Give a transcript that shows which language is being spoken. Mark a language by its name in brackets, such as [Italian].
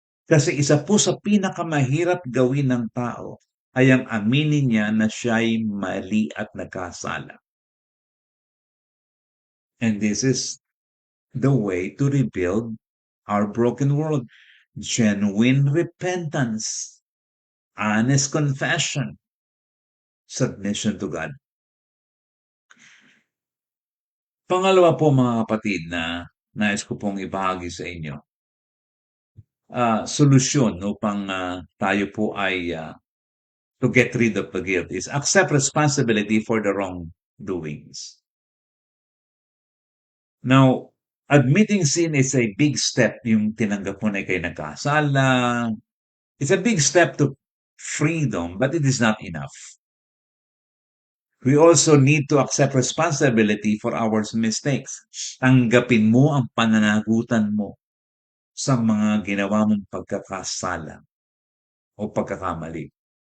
[Filipino] Kasi isa po sa pinakamahirap gawin ng tao ay ang aminin niya na siya'y mali at nagkasala. [English] And this is the way to rebuild our broken world. Genuine repentance, honest confession, submission to God. [Filipino] Pangalawa po mga kapatid na nais ko pong ibahagi sa inyo, solusyon upang tayo po ay [English] to get rid of the guilt is accept responsibility for the wrongdoings. Now, admitting sin is a big step. [Filipino] Yung tinanggap mo na ikay nagkasala. [English] It's a big step to freedom, but it is not enough. We also need to accept responsibility for our mistakes. [Filipino] Tanggapin mo ang pananagutan mo sa mga ginawa mong pagkakasala o pagkakamali.